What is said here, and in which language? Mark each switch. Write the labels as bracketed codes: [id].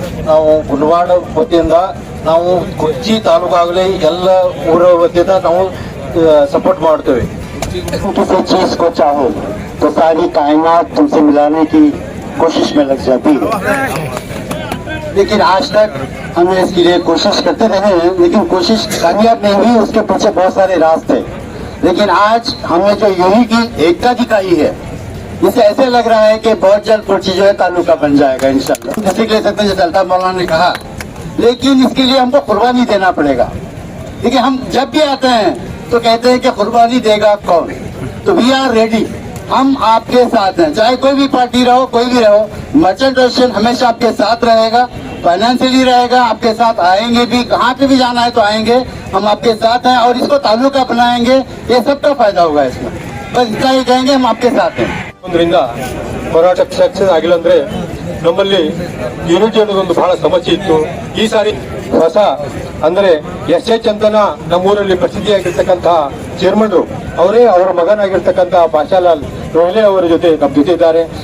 [kn] ನಾವು ಗುಲ್ವಾಡ ವತಿಯಿಂದ ನಾವು ಕುಡಚಿ ತಾಲೂಕಾಗಲಿ ಎಲ್ಲ ಊರ ವತಿಯಿಂದ ನಾವು सपोर्ट ಮಾಡ್ತೇವೆ. [hi] किसी चीज को चाहो तो सारी कायनात तुमसे मिलाने की कोशिश में लग जाती है, लेकिन आज तक हम इसके लिए कोशिश करते रहे हैं, लेकिन कोशिश कामयाब नहीं हुई. उसके पीछे बहुत सारे राज थे, लेकिन आज हमने जो यूनी की एकता दिखाई है, इससे ऐसे लग रहा है कि बहुत जल्द कुडची जो है तालुका बन जाएगा इंशाल्लाह. जैसे ले सकते हैं, जैसे अल्ताफ मौलाना ने कहा, लेकिन इसके लिए हमको कुर्बानी देना पड़ेगा. देखिए, हम जब भी आते हैं तो कहते हैं कि कुर्बानी देगा कौन, तो [en] We are ready. [hi] हम आपके साथ हैं, चाहे कोई भी पार्टी रहो, कोई भी रहो. मर्चेंट रेशन हमेशा आपके साथ रहेगा, फाइनेंशियली रहेगा, आपके साथ आएंगे भी, कहाँ पे भी जाना है तो आएंगे. हम आपके साथ हैं और इसको तालुका बनाएंगे, ये सबका फायदा होगा इसमें. बस इतना ही कहेंगे, हम आपके साथ हैं. [kn] ಹೋರಾಟ ಸಕ್ಸಸ್ ಆಗಿಲ್ಲ ಅಂದ್ರೆ ನಮ್ಮಲ್ಲಿ ಯೂನಿಟಿ ಅನ್ನೋದೊಂದು ಬಹಳ ಸಮಸ್ಯೆ ಇತ್ತು. ಈ ಸಾರಿ ಹೊಸ ಅಂದ್ರೆ ಎಸ್.ಎಚ್. ಅಂತನ ನಮ್ಮೂರಲ್ಲಿ ಪ್ರಸಿದ್ಧಿಯಾಗಿರ್ತಕ್ಕಂತಹ ಚೇರ್ಮನ್ರು ಅವರೇ ಅವರ ಮಗನಾಗಿರ್ತಕ್ಕಂತಹ ಭಾಷಾಲಾಲ್ ರೋಹ್ಲೆ ಅವರ ಜೊತೆ ನಮ್ಮ ಜೊತೆ ಇದ್ದಾರೆ.